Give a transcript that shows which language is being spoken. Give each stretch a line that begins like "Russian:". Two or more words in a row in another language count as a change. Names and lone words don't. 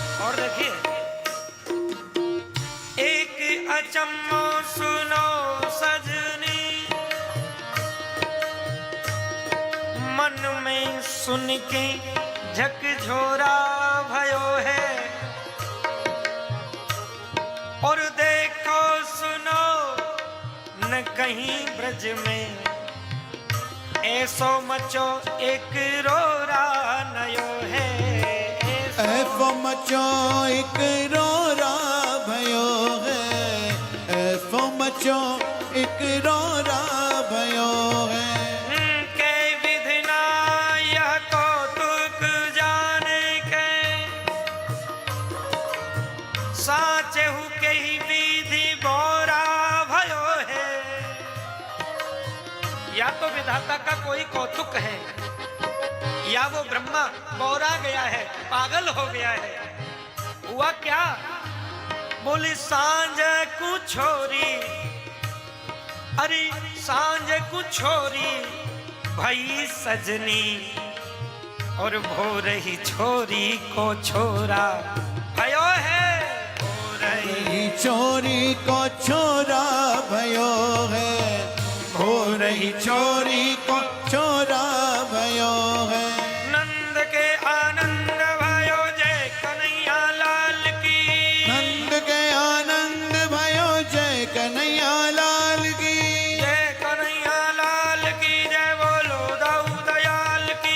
Braj: और देखिए, एक अचम्मो सुनो सजनी, मन में सुन के झकझोरा भयो है, और देखो सुनो न कहीं ब्रज में ऐसो मचो एक रोरा नयो है। ऐसो मचो एक रोरा भयो है, ऐसो मचो एक रोरा भयो है। के विधिना यह कौतुक जाने के, साचे हु के ही विधि बोरा भयो है।
Hindi: या तो विधाता का कोई कौतुक है, या वो ब्रह्मा बोरा गया है, पागल हो गया है।
Braj: हुआ क्या? बोली सांझ को छोरी, अरे सांझ को छोरी भाई सजनी, और भोर ही छोरी को छोरा भयो है। रही चोरी को छोरा भयो है, हो रही चोरी को छोरा भयो है। नंद के आनंद भयो जय कन्हैया लाल की, नंद के आनंद भयो जय कन्हैया लाल की, जय कन्हैया लाल की जय, बोलो दाऊ दयाल की,